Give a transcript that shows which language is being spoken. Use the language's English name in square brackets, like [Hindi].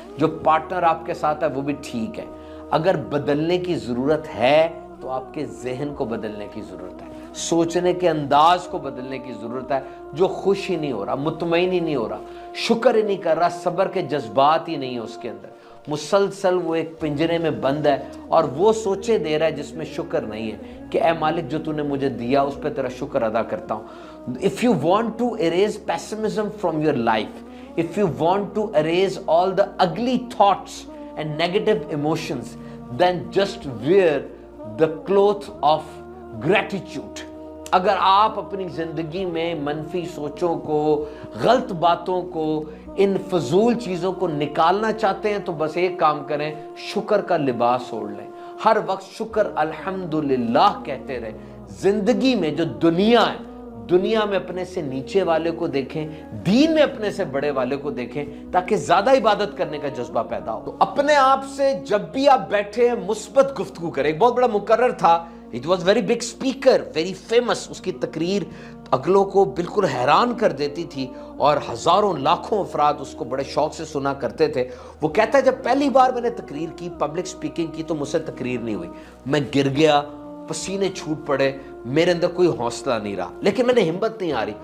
[Urdu] جو پارٹنر آپ کے ساتھ ہے وہ بھی ٹھیک ہے. اگر بدلنے کی ضرورت ہے تو آپ کے ذہن کو بدلنے کی ضرورت ہے، سوچنے کے انداز کو بدلنے کی ضرورت ہے. جو خوش ہی نہیں ہو رہا، مطمئن ہی نہیں ہو رہا، شکر ہی نہیں کر رہا، صبر کے جذبات ہی نہیں ہے اس کے اندر، مسلسل وہ ایک پنجرے میں بند ہے اور وہ سوچے دے رہا ہے جس میں شکر نہیں ہے کہ اے مالک جو تو نے مجھے دیا اس پہ تیرا شکر ادا کرتا ہوں. [English] If you want to erase pessimism from your life, if you want to erase all the ugly thoughts and negative emotions, then just wear the cloth of gratitude. [Urdu] اگر آپ اپنی زندگی میں منفی سوچوں کو، غلط باتوں کو، ان فضول چیزوں کو نکالنا چاہتے ہیں تو بس ایک کام کریں، شکر کا لباس اوڑھ لیں. ہر وقت شکر الحمدللہ کہتے رہے. زندگی میں جو دنیا ہے دنیا میں اپنے سے نیچے والے کو دیکھیں, دین میں اپنے سے بڑے والے کو دیکھیں, تاکہ زیادہ عبادت کرنے کا جذبہ پیدا ہو. تو اپنے آپ سے جب بھی آپ بیٹھے ہیں مثبت گفتگو کریں. ایک بہت بڑا مقرر تھا, [English] it was very big speaker, very famous. [Urdu] اس کی تقریر اگلوں کو بالکل حیران کر دیتی تھی اور ہزاروں لاکھوں افراد اس کو بڑے شوق سے سنا کرتے تھے. وہ کہتا ہے جب پہلی بار میں نے تقریر کی, پبلک سپیکنگ کی, تو مجھ سے تقریر نہیں ہوئی. میں گر گیا, پسینے چھوٹ پڑے, میرے اندر کوئی حوصلہ نہیں رہا, لیکن میں نے ہمت نہیں آ رہی.